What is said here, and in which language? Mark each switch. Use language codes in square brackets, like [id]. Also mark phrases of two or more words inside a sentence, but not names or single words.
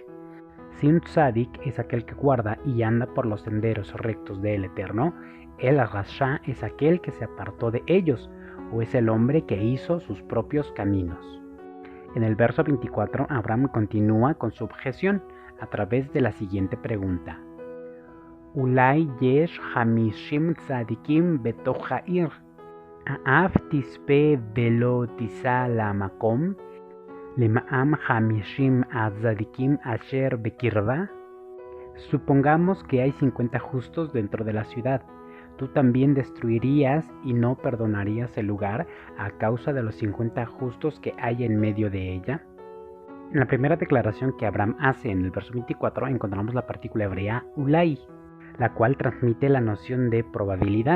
[es] Si un tzadik es aquel que guarda y anda por los senderos rectos del Eterno, el rasha es aquel que se apartó de ellos, o es el hombre que hizo sus propios caminos. En el verso 24, Abraham continúa con su objeción a través de la siguiente pregunta. [he] אולי יש חמישים צדיקים בתוך העיר, האף תספה ולא תשא למקום, למען חמישים צדיקים אשר בקרבה. [es] Supongamos que hay 50 justos dentro de la ciudad. ¿Tú también destruirías y no perdonarías el lugar a causa de los 50 justos que hay en medio de ella? En la primera declaración que Abraham hace en el verso 24 encontramos la partícula hebrea ulai, la cual transmite la noción de probabilidad.